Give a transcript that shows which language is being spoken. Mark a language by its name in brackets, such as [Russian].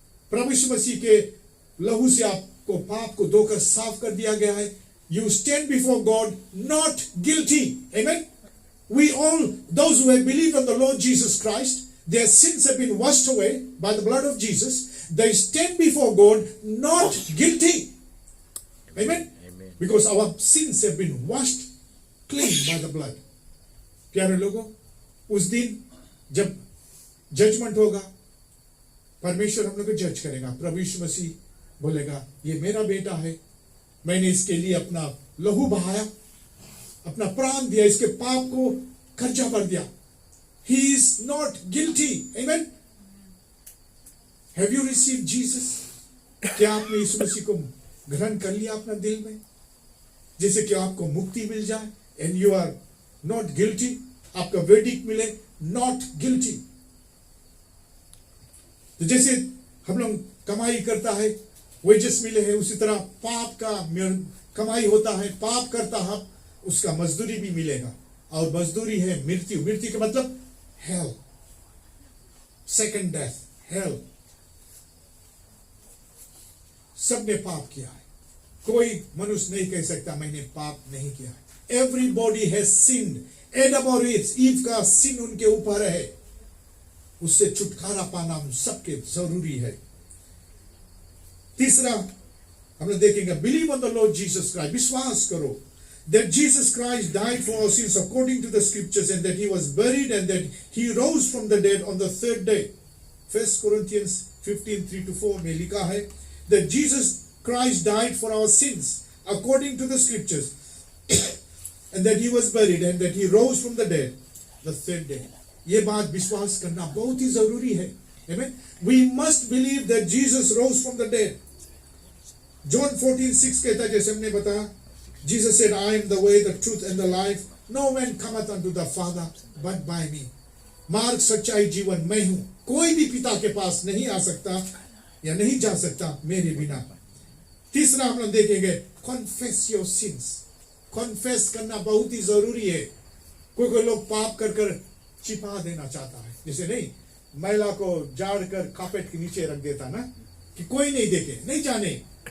[Hindi] प्रभु यीशु मसीह के लहू से आपको पाप को धोकर साफ कर दिया गया है. [English] You stand before God not guilty. Amen. We all, those who have believed on the Lord Jesus Christ, their sins have been washed away by the blood of Jesus. They stand before God not guilty. Amen. Amen. Because our sins have been washed clean by the blood. [Hindi] प्यारे लोगों, उस दिन जब judgement होगा, परमेश्वर हम लोग को जज करेगा. प्रभु यीशु मसीह बोलेगा, ये मेरा बेटा है, मैंने इसके लिए अपना लहू बहाया, अपना प्राण दिया, इसके पाप को खर्चा कर दिया. [English] He is not guilty. Amen. Have you received Jesus? [Hindi] क्या आपने यीशु मसीह को ग्रहण कर लिया अपना दिल में, जैसे कि आपको मुक्ति मिल जाए, [English] and you are not guilty, [Hindi] आपका verdict मिले not guilty. तो जैसे हम लोग कमाई करता है, वेजेस मिले हैं, उसी तरह पाप का कमाई होता है, पाप करता है, उसका मजदूरी भी मिलेगा. और मजदूरी है मृत्यु. मृत्यु का मतलब hell, second death, hell. सबने पाप किया है, कोई मनुष्य नहीं कह सकता मैंने पाप नहीं किया है। [English] Everybody has sinned. [Hindi] एडम और ईव का सिन उनके ऊपर है, उससे छुटकारा पाना हम सबके जरूरी है। तीसरा हम लोग देखेंगे, [English] believe on the Lord Jesus Christ, [Hindi] विश्वास करो [English] that Jesus Christ died for our sins according to the scriptures, and that he was buried, and that he rose from the dead on the third day. 1 Corinthians 15:3-4 [Hindi] में लिखा है [English] that Jesus Christ died for our sins according to the scriptures, and that he was buried, and that he rose from the dead the third day. [Hindi] ये बात विश्वास करना बहुत ही जरूरी है। [English] Amen. We must believe that Jesus rose from the dead. John 14:6 [Hindi] कहता है, जैसे हमने बताया, [English] Jesus said, I am the way, the truth and the life. No man cometh unto the Father but by me. [Hindi] मार्ग, सच्चाई, जीवन मैं हूं, कोई भी पिता के पास नहीं आ सकता या नहीं जा सकता मेरे बिना। तीसरा हम लोग देखेंगे, [English] confess your sins. [Hindi] confess करना बहुत ही जरूरी है। कोई लोग पाप कर कर छिपा देना चाहता है, जैसे नहीं महिला को जाड़ कर कार्पेट के नीचे रख देता ना, कि कोई नहीं देखे, नहीं जाने।